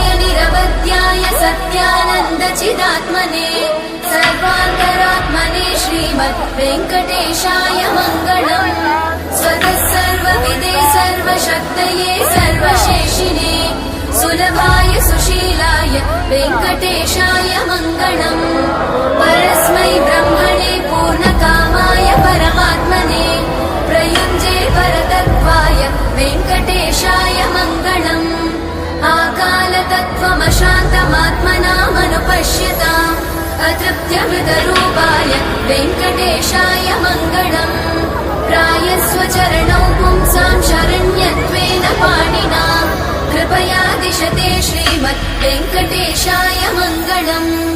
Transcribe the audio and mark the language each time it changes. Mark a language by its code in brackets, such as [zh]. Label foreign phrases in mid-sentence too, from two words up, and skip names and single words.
[sa] నిరవధ్యాయ సత్యానందచిదాత్మనే సర్వాంతరాత్మనే శ్రీమద్ వెంకటేశాయ మంగళం స్వతః సర్వవిదే సర్వశక్తయే సర్వశేషినే సులభాయ సుశీలాయ వెంకటేశాయ మంగళం పరస్మై బ్రహ్మణే పూర్ణకామాయ పరమాత్మనే ప్రయుञ्जे परतत्त्वाय वेङ्कटेशाय मङ्गलम् आकालतत्त्वमशान्तमात्मनामनुपश्यताम् अतृप्त्यमृतरूपाय वेङ्कटेशाय मङ्गलम् प्रायस्वचरणौ पुंसां शरण्यत्वेन पाणिना कृपया दिशते श्रीमद् वेङ्कटेशाय मङ्गलम्